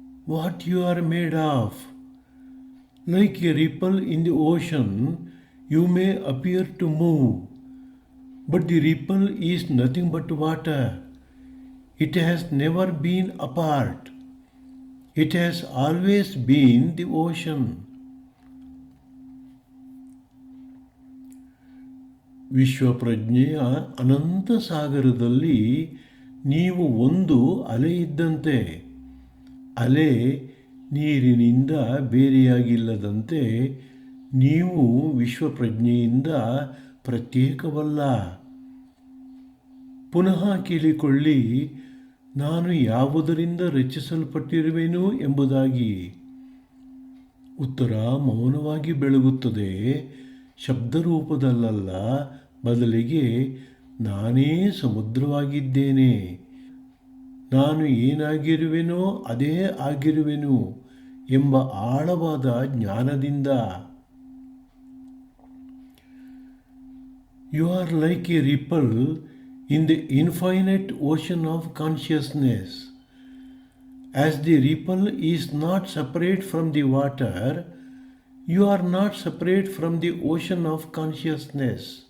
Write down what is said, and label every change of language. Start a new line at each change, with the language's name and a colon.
English: What you are made of? Like a ripple in the ocean, you may appear to move, but the ripple is nothing but water. It has never been apart. It has always been the ocean.
Kannada: ವಿಶ್ವಪ್ರಜ್ಞೆಯ ಅನಂತ ಸಾಗರದಲ್ಲಿ ನೀವು ಒಂದು ಅಲೆ ಇದ್ದಂತೆ. ಅಲೆ ನೀರಿನಿಂದ ಬೇರೆಯಾಗಿಲ್ಲದಂತೆ ನೀವು ವಿಶ್ವಪ್ರಜ್ಞೆಯಿಂದ ಪ್ರತ್ಯೇಕವಲ್ಲ. ಪುನಃ ಕೇಳಿಕೊಳ್ಳಿ, ನಾನು ಯಾವುದರಿಂದ ರಚಿಸಲ್ಪಟ್ಟಿರುವೆನು ಎಂಬುದಾಗಿ. ಉತ್ತರ ಮೌನವಾಗಿ ಬೆಳಗುತ್ತದೆ, ಶಬ್ದರೂಪದಲ್ಲ, ಬದಲಿಗೆ ನಾನೇ ಸಮುದ್ರವಾಗಿದ್ದೇನೆ. ನಾನು ಏನಾಗಿರುವೆನೋ ಅದೇ ಆಗಿರುವೆನು ಎಂಬ ಆಳವಾದ ಜ್ಞಾನದಿಂದ.
English: You are like a ripple in the infinite ocean of consciousness. As the ripple is not separate from the water, you are not separate from the ocean of consciousness.